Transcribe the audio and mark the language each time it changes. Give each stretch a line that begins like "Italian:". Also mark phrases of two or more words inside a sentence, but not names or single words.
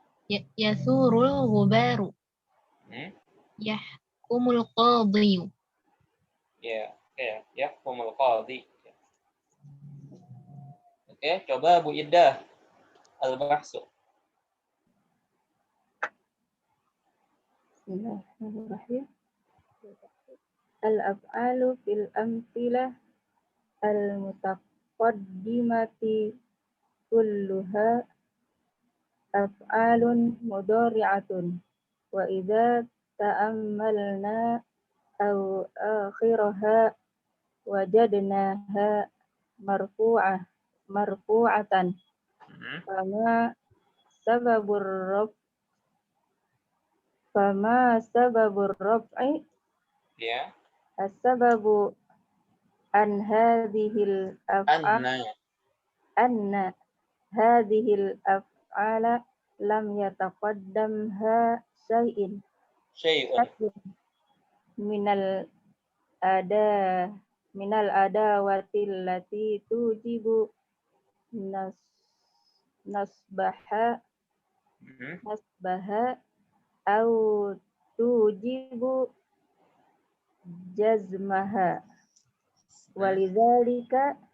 Arabic: يثور الغبار. يحكم القاضي.
Indonesian: Ya, oke.
Arabic: يحكم القاضي.
Indonesian: Oke, coba Bu Iddah al-bahsu.
Arabic: بسم الله الرحمن الرحيم. الأفعال في الأمثلة المتقدمة كلها أفعال مضارعة وإذا تأملنا أو آخرها وجدناها مرفوعة فما سبب الرفع Ya. السبب عن هذه الأفعال أن هذه الأفعال لم يتقدمها شيء من الأدوات التي توجب نصبها أو توجب جزمها ولذلك